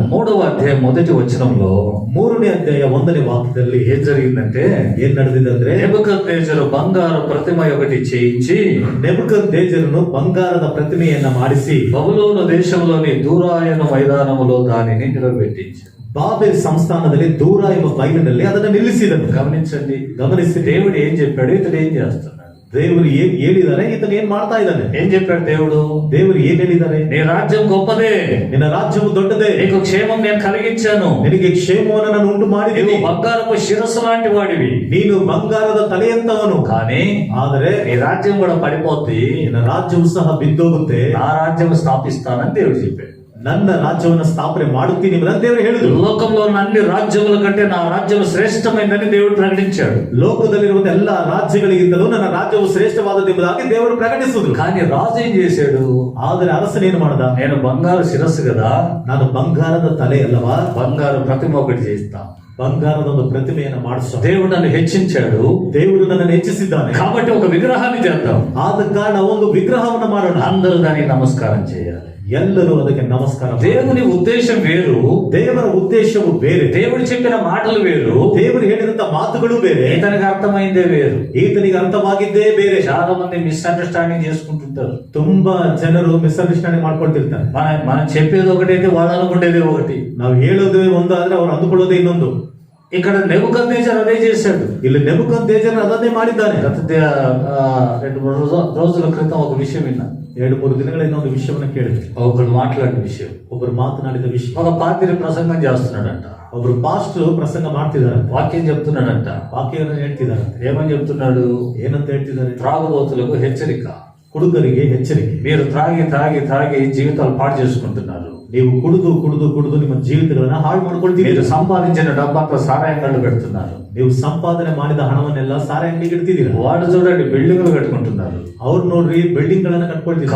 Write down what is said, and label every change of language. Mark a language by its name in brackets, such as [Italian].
[Telugu] 3వ అధ్యాయం మొదటి వచనంలో [Kannada] 3ನೇ ಅಧ್ಯಾಯ 1ನೇ ವಾಕ್ಯದಲ್ಲಿ [Telugu] ఏం జరిగిందంటే [Kannada] ಏನ್ ನಡೆದಿದೆ [Telugu] నెబుకద్నెజరు బంగారు ప్రతిమ ఒకటి చేయించి [Kannada] నెబుకద్నెజరును బంగాರದ ప్రతిಮೆಯನ್ನ ಮಾಡಿಸಿ [Telugu] బబులోను దేశంలోని దూరాయన మైదానములో దానిని నిలబెట్టించారు. [Kannada] ಬಾಬೆಲ್ ಸಂಸ್ಥಾನದಲ್ಲಿ ದೂರ ಎಂಬ ಬಯಲಿನಲ್ಲಿ ಅದನ್ನು ನಿಲ್ಲಿಸಿದನು. ಗಮನಿಸಿ [Telugu] దేవుడు ఏం చెప్పాడు, ఇతడు ఏం చేస్తున్నాడు. [Kannada] ದೇವರು ಏನ್ ಹೇಳಿದ್ದಾರೆ, ಈತನು ಏನ್ ಮಾಡ್ತಾ ಇದ್ದಾನೆ. [Telugu] ఏం చెప్పాడు [Kannada] ದೇವರು ಏನ್ ಹೇಳಿದ್ದಾರೆ? [Telugu] నీ రాజ్యం గొప్పదే, [Kannada] ನಿನ್ನ ರಾಜ್ಯವು ದೊಡ್ಡದೇ, [Telugu] నీకు క్షేమం నేను కలిగించాను, [Kannada] ನಿನಗೆ ಕ್ಷೇಮವನ್ನು ನಾನು ಉಂಟು ಮಾಡಿದ್ದೀನಿ, [Telugu] నీవు బంగారపు శిరస్సు లాంటి వాడివి, [Kannada] ನೀನು ಬಂಗಾರದ ತಲೆಯಂತವನು. [Telugu] కానీ [Kannada] ಆದರೆ [Telugu] నీ రాజ్యం కూడా పడిపోద్ది, [Kannada] ನಿನ್ನ ರಾಜ್ಯವು ಸಹ ಬಿದ್ದೋಗುತ್ತೆ, [Telugu] నా రాజ్యం స్థాపిస్తానని దేవుడు చెప్పాడు. [Kannada] ನನ್ನ ರಾಜ್ಯವನ್ನು ಸ್ಥಾಪನೆ ಮಾಡುತ್ತೀನಿ ಎಂಬುದಾಗಿ ದೇವರು ಹೇಳಿದರು. [Telugu] లోకంలో ఉన్న అన్ని రాజ్యముల కంటే నా రాజ్యం శ్రేష్టమైందని దేవుడు ప్రకటించాడు. [Kannada] ಲೋಕದಲ್ಲಿರುವ ಎಲ್ಲಾ ರಾಜ್ಯಗಳಿಗಿಂತಲೂ ನನ್ನ ರಾಜ್ಯವು ಶ್ರೇಷ್ಠವಾದದ್ದು ಎಂಬುದಾಗಿ ದೇವರು ಪ್ರಕಟಿಸಿದ್ರು. [Telugu] కానీ రాజు ఏం చేశాడు? [Kannada] ಆದರೆ ಅರಸನೇನು ಮಾಡದ? [Telugu] నేను బంగారు శిరస్సు కదా, [Kannada] ನಾನು ಬಂಗಾರದ ತಲೆ ಅಲ್ಲವಾ, [Telugu] బంగారు ప్రతిమ ఒకటి చేస్తా, [Kannada] ಬಂಗಾರದ ಒಂದು ಪ್ರತಿಮೆಯನ್ನು ಮಾಡಿಸ. [Telugu] దేవుడు నన్ను హెచ్చించాడు, [Kannada] ದೇವರು ನನ್ನನ್ನು ಹೆಚ್ಚಿಸಿದ್ದಾನೆ, [Telugu] కాబట్టి ఒక విగ్రహాన్ని చేద్దాం. [Kannada] ಆದ ಕಾರಣ ಒಂದು ವಿಗ್ರಹವನ್ನು ಮಾಡೋಣ, [Telugu] అందరూ దానికి నమస్కారం చేయాలి, [Kannada] ಎಲ್ಲರೂ ಅದಕ್ಕೆ ನಮಸ್ಕಾರ. [Telugu] దేవుని ఉద్దేశం వేరు, [Kannada] ದೇವರ ಉದ್ದೇಶವು ಬೇರೆ, [Telugu] దేవుడు చెప్పిన మాటలు వేరు, [Kannada] ದೇವರು ಹೇಳಿದಂತ ಮಾತುಗಳು ಬೇರೆ, [Telugu] ఈతనికి అర్థమైందే వేరు, [Kannada] ಈತನಿಗೆ ಅರ್ಥವಾಗಿದ್ದೇ ಬೇರೆ. [Telugu] చాలా మంది మిస్అండర్స్టాండింగ్ చేసుకుంటుంటారు. [Kannada] ತುಂಬಾ ಜನರು ಮಿಸ್ಅಂಡರ್ಸ್ಟ್ಯಾಂಡಿಂಗ್ ಮಾಡ್ಕೊಳ್ತಿರ್ತಾರೆ. [Telugu] మనం చెప్పేది ఒకటైతే వాళ్ళు అనుకునేది ఒకటి, [Kannada] ನಾವು ಹೇಳೋದೇ ಒಂದು ಆದ್ರೆ ಅವ್ರು ಅಂದುಕೊಳ್ಳೋದೇ ಇನ್ನೊಂದು. [Telugu] ఇక్కడ నెబుకద్నెజర్ అదే చేశాడు. [Kannada] ಇಲ್ಲಿ ನೆಬೂಕದ್ನೆಚ್ಚರ್ ಅದನ್ನೇ ಮಾಡಿದ್ದಾನೆ. [Telugu] గత 2-3 రోజుల క్రితం ఒక విషయం విన్నా, [Kannada] 2-3 ದಿನಗಳಿಂದ ಒಂದು ವಿಷಯವನ್ನ ಕೇಳಿದೆ. [Telugu] ఒకళ్ళు మాట్లాడిన విషయం, [Kannada] ಒಬ್ಬರು ಮಾತನಾಡಿದ ವಿಷಯ. [Telugu] ఒక పాదిరి ప్రసంగం చేస్తున్నాడంట, [Kannada] ಒಬ್ರು ಪಾಸ್ಟರ್ ಪ್ರಸಂಗ ಮಾಡ್ತಿದಾರಂತೆ, [Telugu] వాక్యం చెప్తున్నాడంట. [Kannada] ವಾಕ್ಯವನ್ನು ಹೇಳ್ತಿದಾರಂತೆ. [Telugu] ఏమని చెప్తున్నాడు? [Kannada] ಏನಂತ ಹೇಳ್ತಿದ್ದಾರೆ? [Telugu] త్రాగుబోతులకు హెచ్చరిక, [Kannada] ಕುಡುಗರಿಗೆ ಎಚ್ಚರಿಕೆ. [Telugu] మీరు త్రాగి త్రాగి త్రాగి జీవితాలు పాడు చేసుకుంటున్నారు, [Kannada] ನೀವು ಕುಡಿದು ಕುಡಿದು ಕುಡಿದು ನಿಮ್ಮ ಜೀವಿತಗಳನ್ನ ಹಾಳು ಮಾಡ್ಕೊಳ್ತೀರಿ. [Telugu] మీరు సంపాదించిన డబ్బంతా సారాయంగాళ్ళు పెడుతున్నారు, [Kannada] ನೀವು ಸಂಪಾದನೆ ಮಾಡಿದ ಹಣವನ್ನೆಲ್ಲ ಸಾರೆ ಅಂಗಡಿಗೆ ಇಡ್ತಿದ್ದೀರಾ. [Telugu] వాడు చూడండి బిల్డింగ్లు కట్టుకుంటున్నారు, [Kannada] ಅವ್ರು ನೋಡ್ರಿ ಬಿಲ್ಡಿಂಗ್ ಗಳನ್ನ ಕಟ್ಕೊಳ್ತಿದ್ದಾರೆ,